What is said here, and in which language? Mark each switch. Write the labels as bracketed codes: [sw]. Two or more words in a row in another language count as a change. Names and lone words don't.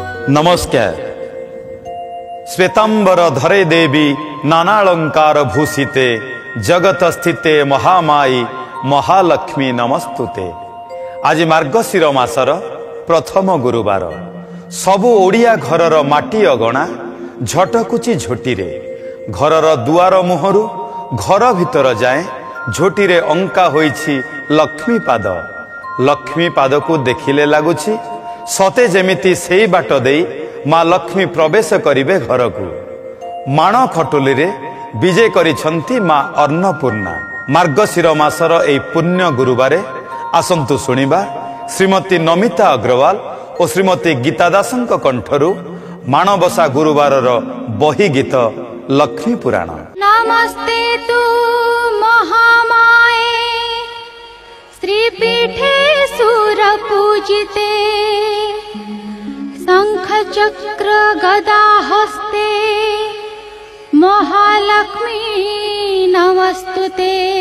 [or] नमस्कार। [sa] श्वेतांबर धरे देवी नानालंकार भूषिते जगत स्थिते महामाई महालक्ष्मी नमस्तुते। [or] ଆଜି ମାର୍ଗଶିର ମାସର ପ୍ରଥମ ଗୁରୁବାର। ସବୁ ଓଡ଼ିଆ ଘରର ମାଟି ଅଗଣା ଝଟକୁଛି ଝୋଟିରେ ଘରର ଦୁଆର ମୁହଁରୁ ଘର ଭିତର ଯାଏ ଝୋଟିରେ ଅଙ୍କା ହୋଇଛି ଲକ୍ଷ୍ମୀ ପାଦ। ଲକ୍ଷ୍ମୀ ପାଦକୁ ଦେଖିଲେ ଲାଗୁଛି ସତେ ଯେମିତି ସେଇ ବାଟ ଦେଇ ମାଁ ଲକ୍ଷ୍ମୀ ପ୍ରବେଶ କରିବେ ଘରକୁ। ମାଣ ଖଟୁଲିରେ ବିଜୟ କରିଛନ୍ତି ମାଁ ଅନ୍ନପୂର୍ଣ୍ଣା। ମାର୍ଗଶିର ମାସର ଏଇ ପୁଣ୍ୟ ଗୁରୁବାରେ ଆସନ୍ତୁ ଶୁଣିବା ଶ୍ରୀମତୀ ନମିତା ଅଗ୍ରୱାଲ ଓ ଶ୍ରୀମତୀ ଗୀତା ଦାସଙ୍କ କଣ୍ଠରୁ ମାଣବସା ଗୁରୁବାରର ବହି ଗୀତ ଲକ୍ଷ୍ମୀ ପୁରାଣ। [sa] नमस्ते तु महामाये श्रीपीठे सुरपूजिते शंख चक्र गदा हस्ते महालक्ष्मी नमस्तुते।